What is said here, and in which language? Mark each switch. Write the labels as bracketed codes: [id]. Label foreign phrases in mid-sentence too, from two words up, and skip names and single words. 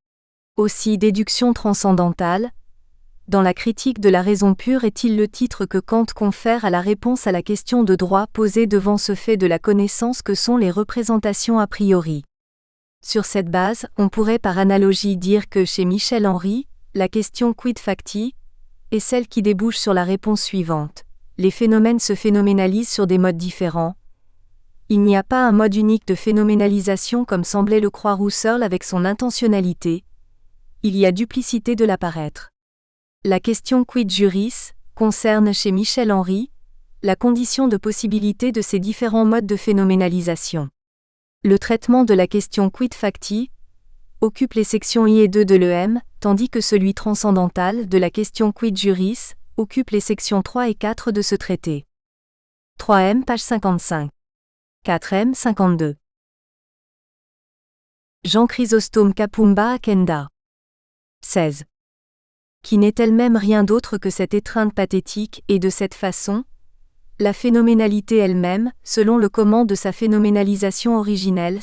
[fr] Aussi déduction transcendantale, dans la critique de la raison pure est-il le titre que Kant confère à la réponse à la question de droit posée devant ce fait de la connaissance que sont les représentations [la] a priori. [fr] Sur cette base, on pourrait par analogie dire que chez Michel Henry, la question [la] quid facti [fr] est celle qui débouche sur la réponse suivante: les phénomènes se phénoménalisent sur des modes différents. Il n'y a pas un mode unique de phénoménalisation comme semblait le croire Husserl avec son intentionnalité. Il y a duplicité de l'apparaître. La question [la] quid juris [fr] concerne chez Michel Henry la condition de possibilité de ces différents modes de phénoménalisation. Le traitement de la question [la] quid facti [fr] occupe les sections I et II de l'EM, tandis que celui transcendantal de la question [la] quid juris [fr] occupe les sections 3 et 4 de ce traité. 3M, page 55. 4M, 52. Jean Chrysostome Kapumba Akenda. 16. Qui n'est elle-même rien d'autre que cette étreinte pathétique et de cette façon, la phénoménalité elle-même, selon le comment de sa phénoménalisation originelle.